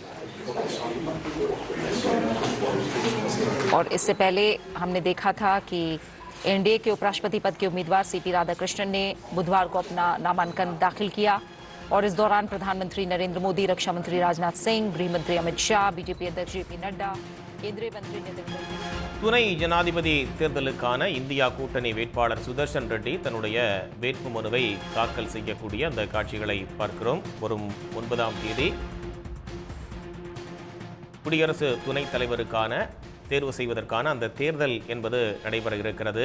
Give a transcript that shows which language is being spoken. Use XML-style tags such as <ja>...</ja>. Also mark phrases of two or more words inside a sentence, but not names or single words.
<hi>और इससे पहले हमने देखा था कि एनडीए के उपराष्ट्रपति पद के उम्मीदवार सीपी राधाकृष्णन ने बुधवार को अपना नामांकन दाखिल किया और इस दौरान प्रधानमंत्री नरेंद्र मोदी, रक्षा मंत्री राजनाथ सिंह, गृह मंत्री अमित शाह, बीजेपी अध्यक्ष जेपी नड्डा, केंद्रीय मंत्री नितिन गडकरी.</hi> <ta>துணை ஜனாதிபதி தேர்தலுக்கான இந்தியா கூட்டணி வேட்பாளர் சுதர்ஷன் ரெட்டி தன்னுடைய வேட்பு மனுவை தாக்கல் செய்யக்கூடிய அந்த காட்சிகளை பார்க்கிறோம். வரும் 9ஆம் தேதி குடியரசு துணைத் தலைவருக்கான தேர்வு செய்வதற்கான அந்த தேர்தல் என்பது நடைபெற இருக்கிறது.</ta>